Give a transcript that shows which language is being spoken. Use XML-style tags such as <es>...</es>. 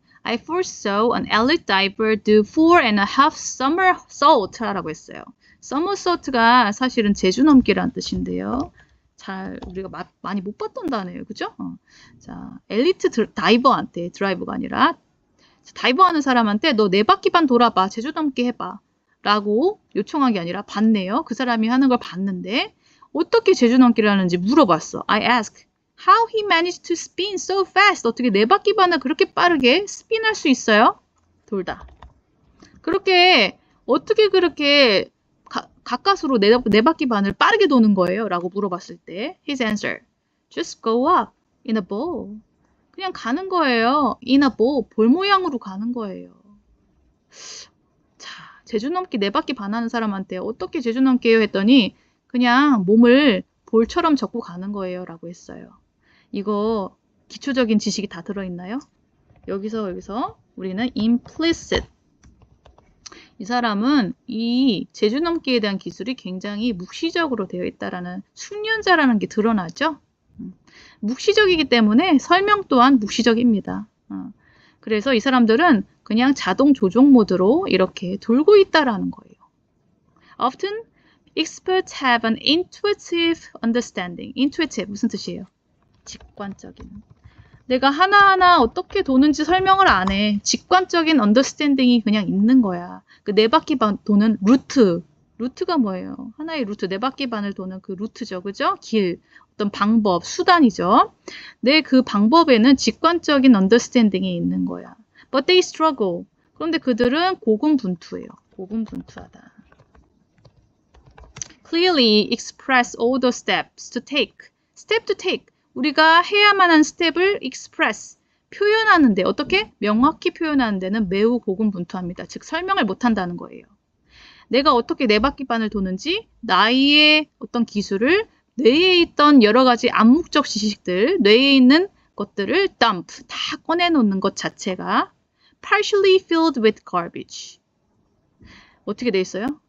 <en>I first saw an elite diver do 4.5 somersault</en> <ko>라고 했어요. somersault가 사실은 제주 넘기라는 뜻인데요. 잘 우리가 많이 못 봤던 단어예요, 그죠? 자, 엘리트 다이버한테 드라이버가 아니라 다이버하는 사람한테 너 4바퀴 반 돌아봐, 제주 넘기 해봐 라고 요청한 게 아니라 봤네요. 그 사람이 하는 걸 봤는데 어떻게 제주 넘기를 하는지 물어봤어.</ko> <en>I asked how he managed to spin so fast.</en> <ko>어떻게 4바퀴 반을 그렇게 빠르게 스핀할 수 있어요? 돌다. 어떻게 그렇게 가까스로 4바퀴 반을 빠르게 도는 거예요? 라고 물어봤을 때</ko> <en>his answer, just go up in a bowl.</en> <ko>그냥 가는 거예요. in a bowl, 볼 모양으로 가는 거예요. 자, 제주 넘기 4바퀴 반 하는 사람한테 어떻게 제주 넘기 해요? 했더니 그냥 몸을 볼처럼 접고 가는 거예요. 라고 했어요. 이거 기초적인 지식이 다 들어있나요? 여기서 우리는 implicit. 이 사람은 이 제주 넘기에 대한 기술이 굉장히 묵시적으로 되어 있다라는 숙련자라는 게 드러나죠. 묵시적이기 때문에 설명 또한 묵시적입니다. 그래서 이 사람들은 그냥 자동 조종 모드로 이렇게 돌고 있다라는 거예요.</ko> <en>Often, experts have an intuitive understanding.</en> <ko>intuitive 무슨 뜻이에요? 직관적인. 내가 하나하나 어떻게 도는지 설명을 안 해. 직관적인 언더스탠딩이 그냥 있는 거야. 그 4바퀴 반 도는 루트. 루트가 뭐예요? 하나의 루트, 4바퀴 반을 도는 그 루트죠. 그죠? 길, 어떤 방법, 수단이죠. 그 방법에는 직관적인 언더스탠딩이 있는 거야.</ko> <en>But they struggle.</en> <ko>그런데 그들은 고군분투해요. 고군분투하다.</ko> <en>Clearly express all the steps to take. Step to take.</en> <ko>우리가 해야만 한 스텝을 express, 표현하는데 어떻게? 명확히 표현하는 데는 매우 고군분투합니다. 즉 설명을 못한다는 거예요. 내가 어떻게 4바퀴 반을 도는지 나의 어떤 기술을 뇌에 있던 여러 가지 암묵적 지식들, 뇌에 있는 것들을 dump, 다 꺼내놓는 것 자체가</ko> <en>partially filled with garbage.</en> <ko>어떻게 돼 있어요?</ko>